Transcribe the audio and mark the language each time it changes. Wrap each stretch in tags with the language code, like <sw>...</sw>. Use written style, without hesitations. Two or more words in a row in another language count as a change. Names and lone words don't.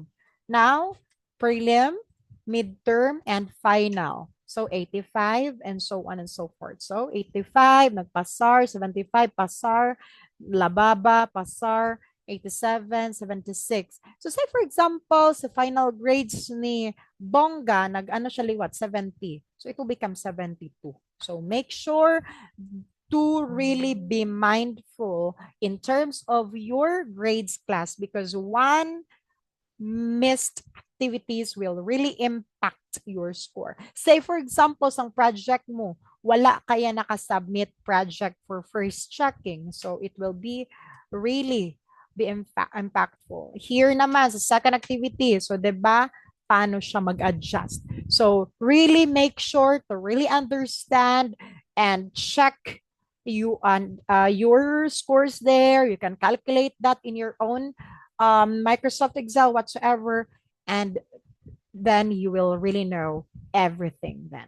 <en>Now, prelim, midterm, and final. So 85 and so on and so forth. So 85,</en> <hil>nagpasar, 75, pasar, lababa, pasar, 87, 76.</hil> <en>So say for example,</en> <hil>sa final grades ni Bongga, nag-ano siya liwat, 70.</hil> <en>So it will become 72. So make sure to really be mindful in terms of your grades class because one missed activities will really impact your score. Say for example,</en> <hil>sang project mo, wala kaya nakasubmit</hil> <en>project for first checking. So it will be really be impactful.</en> <hil>Here naman sa</hil> <en>second activity,</en> <hil>so 'di ba, paano siya mag-adjust.</hil> <en>So really make sure to really understand and check you on your scores there. You can calculate that in your own Microsoft Excel whatsoever, and then you will really know everything then.</en>